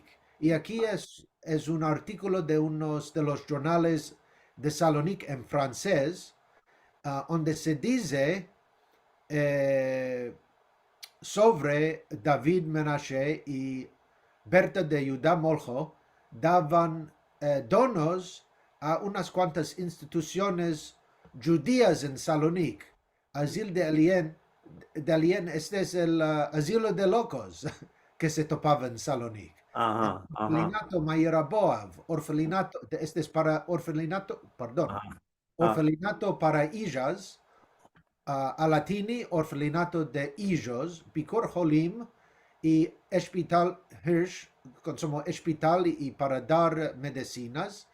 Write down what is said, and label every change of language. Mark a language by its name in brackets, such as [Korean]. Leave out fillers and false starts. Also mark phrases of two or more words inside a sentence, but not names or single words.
[Ladino] Y aquí es un artículo de unos de los jornales de Salonic en francés, donde se dice eh, sobre David Menashe y Berta de Judá Moljo daban donos a unas cuantas instituciones judías en Salonic. Asilo de Alien, este es el asilo de locos que se topaba en Salonic. Ajá. Ajá. Orfelinato Mayeraboav, orfelinato, este es para orfelinato, perdón, Ajá. Ah, orfelinato para hijas, Alatini, orfelinato de hijos, Picor Holim y Hospital Hirsch, como hospital y para dar medicinas.